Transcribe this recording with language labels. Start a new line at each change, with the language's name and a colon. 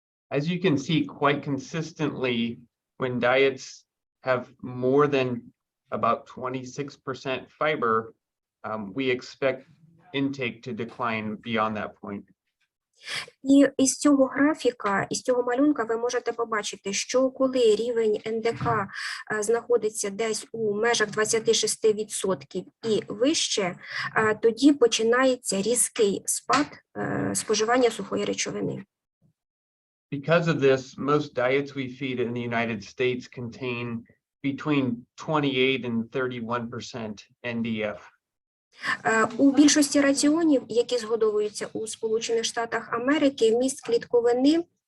English: As you can see, quite consistently, when diets have more than about 26% fiber, we expect intake to decline beyond that point.
Ukrainian: І із цього графіка, із цього малюнка ви можете побачити, що коли рівень НДК знаходиться десь у межах 26% і вище, тоді починається різкий спад споживання сухої речовини.
English: Because of this, most diets we feed in the United States contain between 28 and 31% NDF.
Ukrainian: У більшості раціонів, які згодовуються у Сполучених Штатах Америки, вміст клітковини